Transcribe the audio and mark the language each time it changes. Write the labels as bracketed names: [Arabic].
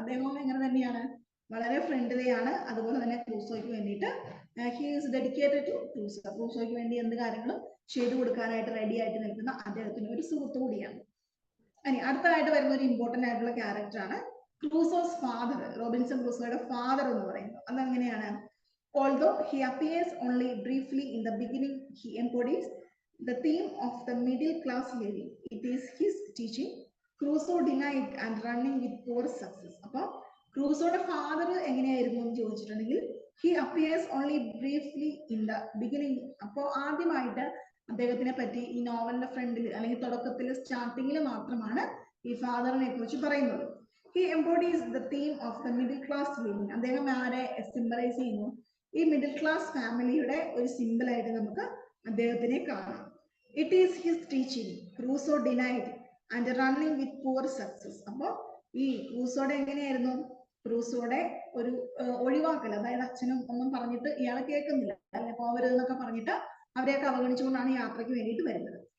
[Malayalam] അദ്ദേഹം എങ്ങനെ തന്നെയാണ്, വളരെ ഫ്രണ്ട്ലിയാണ്, അതുപോലെ തന്നെ ക്രൂസോയ്ക്ക് വേണ്ടിയിട്ട് [English] he is dedicated to Crusoe, [Malayalam] ക്രൂസോയ്ക്ക് വേണ്ടി എന്ത് കാര്യങ്ങളും ചെയ്തു കൊടുക്കാനായിട്ട് റെഡി ആയിട്ട് നിൽക്കുന്ന അദ്ദേഹത്തിന് ഒരു സുഹൃത്ത് കൂടിയാണ്. ഇനി അടുത്തതായിട്ട് വരുന്ന ഒരു ഇമ്പോർട്ടന്റ് ആയിട്ടുള്ള ക്യാരക്ടറാണ് ക്രൂസോസ് ഫാദർ, റോബിൻസൺ ക്രൂസോയുടെ ഫാദർ എന്ന് പറയുന്നത്. അതെങ്ങനെയാണ്, [English] although he appears only briefly in the beginning, he embodies the theme of the middle class living. It is his teaching Crusoe denied and running with poor success. [Malayalam] അപ്പോൾ ക്രൂസോയുടെ father എങ്ങനെയായിരുന്നു എന്ന് ചോദിച്ചിട്ടുണ്ടെങ്കിൽ, [English] he appears only briefly in the beginning. [Malayalam] അപ്പോൾ ആദ്യമായിട്ട് അദ്ദേഹത്തിനെ പറ്റി ഈ നോവലിന്റെ ഫ്രണ്ടിൽ അല്ലെങ്കിൽ തുടക്കത്തിൽ സ്റ്റാർട്ടിങ്ങിൽ മാത്രമാണ് ഈ ഫാദറിനെ കുറിച്ച് പറയുന്നത്. [English] he embodies the theme of the middle class living. [Malayalam] അദ്ദേഹം ആരെ സിംബലൈസ് ചെയ്യുന്നു, ഈ മിഡിൽ ക്ലാസ് ഫാമിലിയുടെ ഒരു സിമ്പിൾ ആയിട്ട് നമുക്ക് അദ്ദേഹത്തിനെ കാണാം. [English] It is his teaching Crusoe denied and running with poor success. [Malayalam] അപ്പോൾ ഈ ക്രൂസോയുടെ എങ്ങനെയായിരുന്നു, ക്രൂസോയുടെ ഒരു ഒഴിവാക്കൽ, അതായത് അച്ഛനും ഒന്നും പറഞ്ഞിട്ട് ഇയാളെ കേൾക്കുന്നില്ല അല്ലെ, പോവരുതെന്നൊക്കെ പറഞ്ഞിട്ട് അവരെയൊക്കെ അവഗണിച്ചുകൊണ്ടാണ് യാത്രയ്ക്ക് വേണ്ടിയിട്ട് വരുന്നത്.